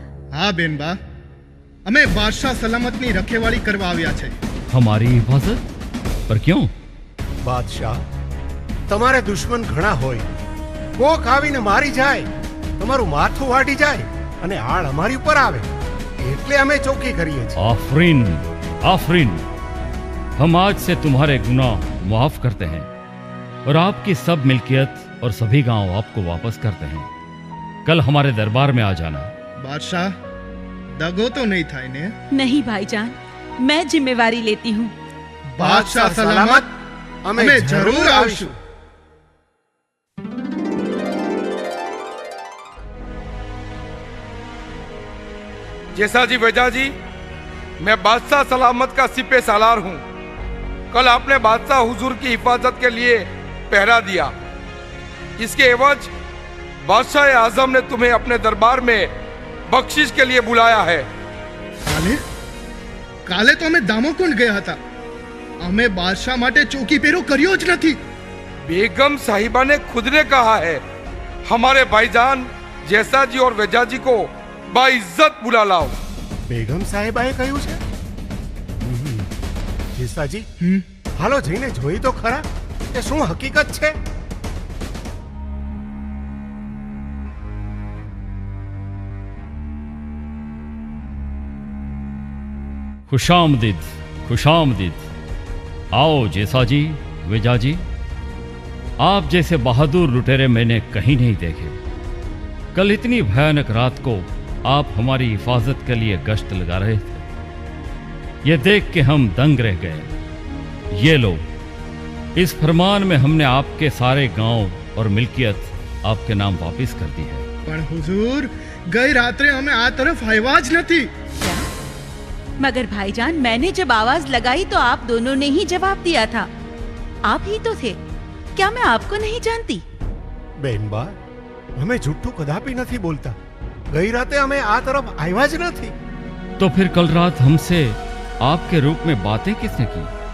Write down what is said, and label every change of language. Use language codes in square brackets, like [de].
[gu] હા બેનબા, અમે બાદશાહ સલામતની રખેવાળી કરવા આવ્યા છે. [hi] हमारी हिफाजत? पर क्यों? [gu] બાદશાહ, તમારે દુશ્મન ઘણા હોય. કોક આવીને મારી જાય, તમારું માથું વાટી જાય અને આળ અમારી ઉપર આવે, એટલે અમે ચોકી કરીએ છીએ. [hi] आफरीन, आफरीन. हम आज से तुम्हारे गुनाह माफ करते हैं. और आपकी सब मिल्कियत और सभी गांव आपको वापस करते हैं। कल हमारे दरबार में आ जाना। बादशाह, दगो तो नहीं था ने? नहीं भाईजान, मैं जिम्मेवारी लेती हूँ। [gu] बादशाह सलामत, અમે જરૂર આવશું। [hi] जैसा जी वेजा जी, मैं बादशाह सलामत का सिपे सालार हूँ। कल आपने बादशाह हुजूर की हिफाजत के लिए पहरा दिया। इसके एवज बादशाह आजम ने तुम्हें अपने दरबार में बख्शिश के लिए बुलाया है। काले तो [gu] અમે દામોકુંડ ગયા હતા। અમે બાદશાહ માટે ચોકી પહેરો કર્યો જ નથી। [hi] बेगम साहिबा ने खुद ने कहा है, हमारे भाईजान जैसा जी और वेजा जी को बाइज्जत बुला लाओ। [gu] બેગમ સાહેબાએ કહ્યું છે? જેસાજી, હાલો જઈને જોઈ તો ખરા કે શું હકીકત છે। [hi] खुशामदीद, खुशामदीद। आओ जैसा जी, वेजा जी। आप जैसे बहादुर लुटेरे मैंने कहीं नहीं देखे। कल इतनी भयानक रात को आप हमारी हिफाजत के लिए गश्त लगा रहे थे। ये देख के हम दंग रह गए। ये लो, इस फरमान में हमने आपके सारे गांव और मिल्कियत आपके नाम वापस कर दी है। [gu] પણ હુજૂર, ગઈ રાત્રે અમે આ તરફ આવ્યા જ નથી। [hi] क्या? मगर भाईजान, मैंने जब आवाज लगाई तो आप दोनों ने ही जवाब दिया था। आप ही तो थे। क्या मैं आपको नहीं जानती? [gu] બેનબા, અમે જુઠ્ઠું કદાપી નથી બોલતા। ગઈ રાતે અમે આ તરફ આવ્યા જ નથી। [hi] तो फिर कल रात हमसे आपके रूप में बातें किसने की?